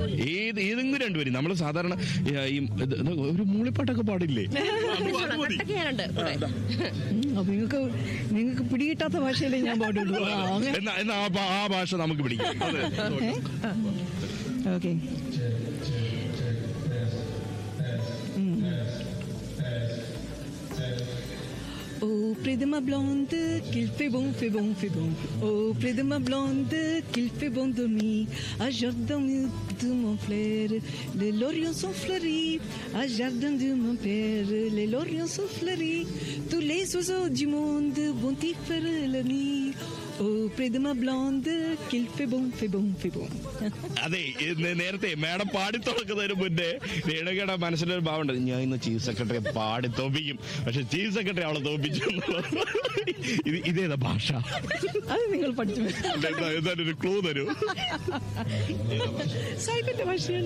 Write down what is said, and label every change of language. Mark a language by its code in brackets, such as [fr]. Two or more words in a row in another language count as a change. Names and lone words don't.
[ml] ഏതെങ്കിലും രണ്ടുപേരും. നമ്മൾ സാധാരണ ഈ ഒരു മൂളിപ്പാട്ടൊക്കെ പാടില്ലേ? നിങ്ങൾക്ക് പിടികിട്ടാത്ത ഭാഷയിലേ ഞാൻ പാടുള്ളൂ. എന്നാ ആ ഭാഷ നമുക്ക് പിടിക്കും. ഓക്കെ. [fr] Oh, près de ma blonde, qu'il fait bon, fait bon, fait bon. Oh, près de ma blonde, qu'il fait bon dormir. À jardin de mon frère, les lauriers sont fleuris. À jardin de mon père, les lauriers sont fleuris. Tous les oiseaux du monde vont y faire la nuit. Oh, près de ma blonde, qu'il fait bon, fait bon, fait bon. [ml] അതെ, നേരത്തെ മാഡം പാടി തുടക്കുന്നതിന് മുന്നേ രേണുകയുടെ മനസ്സിലൊരു ഭാവമുണ്ട്, ഞാൻ ഇന്ന് ചീഫ് സെക്രട്ടറിയെ പാടി തോപ്പിക്കും, പക്ഷെ [en] chief secretary [ml] അവളെ തോപ്പിച്ചു. ഇതേതാ ഭാഷ? അത് നിങ്ങൾ പഠിച്ചു. എന്തായാലും ക്ലൂ തരൂ. സാഹിത്യത്തിന്റെ ഭാഷയാണ്.